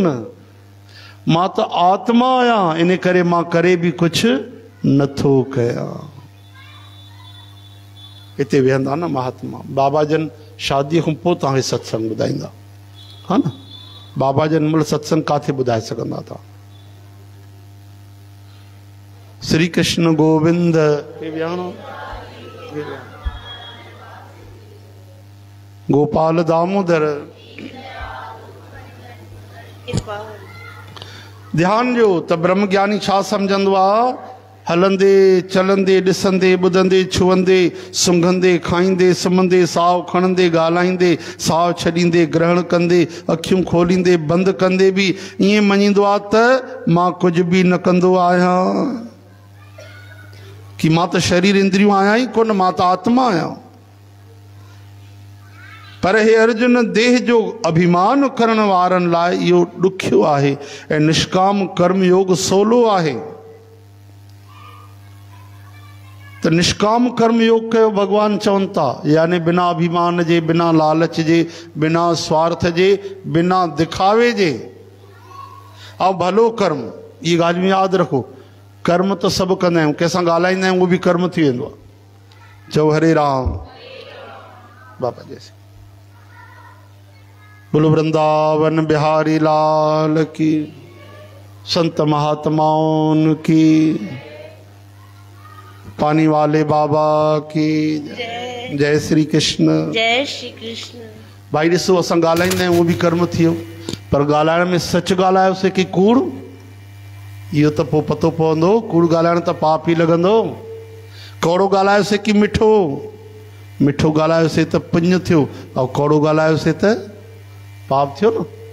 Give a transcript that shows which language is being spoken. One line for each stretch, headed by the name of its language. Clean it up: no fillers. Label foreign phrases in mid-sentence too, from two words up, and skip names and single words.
Sindhi: मां त आत्मा आहियां, इन करे मां करे बि कुझु नथो कयां। हिते वेहंदा न महात्मा बाबा जन, शादीअ खां पोइ तव्हांखे सत्संग ॿुधाईंदा, हा न। बाबा जन महिल सत्संग काथे ॿुधाए सघंदा था? श्री कृष्ण गोविंद गोपाल दामोदर। ध्यान ॾियो त ब्रह्म ज्ञानी छा सम्झंदो आहे? हलंदे चलंदे ॾिसंदे ॿुधंदे छुअंदे सूंघंदे खाईंदे सुम्हंदे साहु खणंदे ॻाल्हाईंदे साहु छॾींदे ग्रहण कंदे अखियूं खोलींदे बंदि कंदे बि ईअं मञींदो आहे त मां कुझु बि न कंदो आहियां, कि मां त शरीर इंद्रियूं आहियां ई कोन, मां त आत्मा आहियां। पर हे अर्जुन, देह जो अभिमान करण वारनि लाइ इहो ॾुखियो आहे ऐं निष्काम कर्म योग सवलो आहे। त निष्काम कर्म योग कयो, भगवान चवनि था, यानी बिना अभिमान जे, बिना लालच जे, बिना स्वार्थ जे, बिना दिखावे जे, ऐं भलो कर्म। ये ॻाल्हि में यादि रखो, कर्म त सभु कंदा आहियूं, कंहिंसां ॻाल्हाईंदा आहियूं, उहो बि कर्म थी वेंदो आहे। चओ हरे राम।
Hindi: बाबा जैसे बोलो वृंदावन बिहारी लाल की, संत महात्माओं की, पानी वाले बाबा की जय श्री कृष्ण।
Sindhi: जय श्री कृष्ण। भाई ॾिसो, असां ॻाल्हाईंदा आहियूं, उहो बि कर्म थी वियो, पर ॻाल्हाइण में सच ॻाल्हायोसीं कि कूड़, इहो त पोइ पतो पवंदो। कूड़ ॻाल्हाइण त पाप ई लॻंदो। कौड़ो ॻाल्हायोसीं कि मिठो, मिठो ॻाल्हायोसीं त पुण्य थियो, ऐं कौड़ो ॻाल्हायोसीं त पाप थियो न।